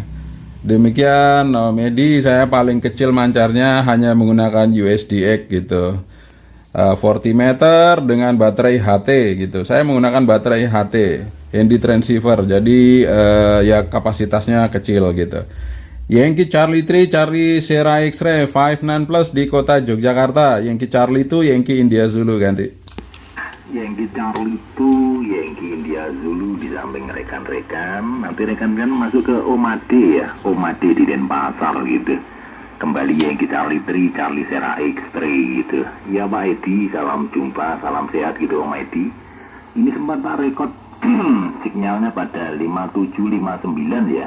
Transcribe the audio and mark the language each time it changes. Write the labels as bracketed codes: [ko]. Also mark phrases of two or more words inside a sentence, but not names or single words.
[id] Demikian Om Edi, saya paling kecil mancarnya hanya menggunakan USDX gitu. 40 meter dengan baterai HT gitu. Saya menggunakan baterai HT [en] handy transceiver. [id] Jadi ya kapasitasnya kecil gitu. Yankee Charlie 3, Charlie Sierra X-Ray 59 plus di kota Yogyakarta. Yankee Charlie 2, Yankee India Zulu ganti. Yankee Charlie 2, Yankee India Zulu di samping rekan-rekan. Nanti rekan-rekan masuk ke Omade ya, Omade di Denpasar gitu. Kembali Yankee Charlie 3, Charlie Sierra X-Ray gitu. Ya Pak Edi, salam jumpa, salam sehat gitu Om Edi. Ini sempat Pak rekod sinyalnya pada 5759 ya.